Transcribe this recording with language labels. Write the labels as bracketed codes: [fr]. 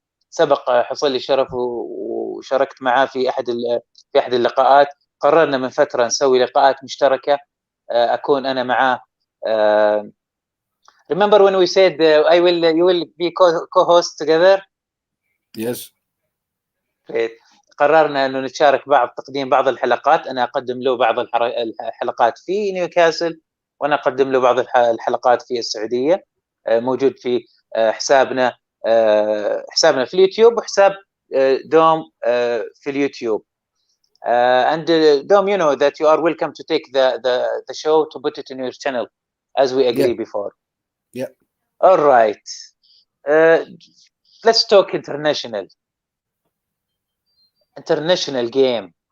[ar] سبق حصل لي شرف وشاركت معاه في احد اللقاءات. قررنا من فترة نسوي لقاءات مشتركة اكون انا معاه. [en] remember when we said you will be co-host together? Yes. [ar] قررنا انه نتشارك تقديم بعض الحلقات. انا اقدم له بعض الحلقات في نيوكاسل، وانا اقدم له بعض الحلقات في السعودية. موجود في حسابنا في اليوتيوب، وحساب دوم في اليوتيوب. [en] and Dom, you know that you are welcome to take the show to put it in your channel as we agree before. Yeah. All right. Let's talk international game.